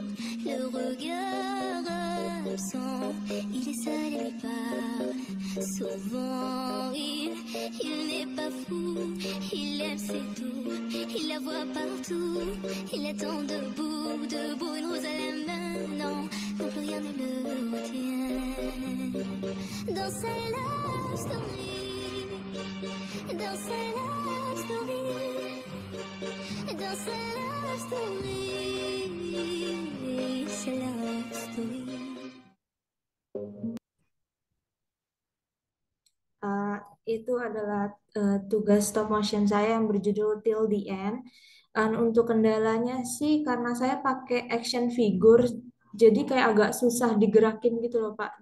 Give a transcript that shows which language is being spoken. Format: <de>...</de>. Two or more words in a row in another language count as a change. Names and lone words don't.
<fr>Le regard absent, il est seul et lui parle souvent. Il n'est pas fou, il aime c'est tout. Il la voit partout, il attend debout, debout, une rose à la main. Non, non plus rien ne le retient. Dans sa</fr> <en>love story.</en> <fr>Dans sa</fr> <en>love story,</en> <fr>dans sa</fr> <en>love story,</en> <fr>sa</fr> <en>love story.</en> <id>Itu adalah tugas stop motion saya yang berjudul Till the End. Dan untuk kendalanya sih karena saya pakai</id> <en>action figure,</en> <id>jadi kayak agak susah digerakin gitu loh Pak.</id>